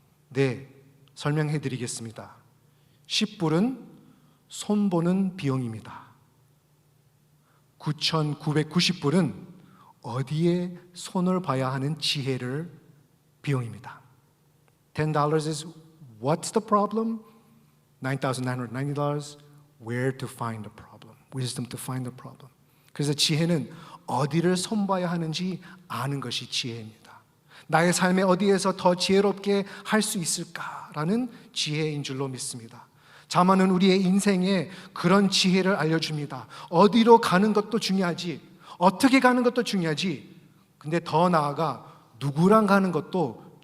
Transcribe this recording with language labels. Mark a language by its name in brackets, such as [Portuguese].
[Korean] 네, 설명해 드리겠습니다. 10불은 손보는 비용입니다. 9,990불은 어디에 손을 봐야 하는 지혜를 비용입니다. [English] $10 is what's the problem? $9,990 where to find the problem. Wisdom to find the problem. [Korean] 그래서 지혜는 어디를 손봐야 하는지 아는 것이 지혜입니다. 나의 삶에 어디에서 더 지혜롭게 할 수 있을까라는 지혜인 줄로 믿습니다. 잠언은 우리의 인생에 그런 지혜를 알려줍니다. 어디로 가는 것도 중요하지, 어떻게 가는 것도 중요하지, 근데 더 나아가 누구랑 가는 것도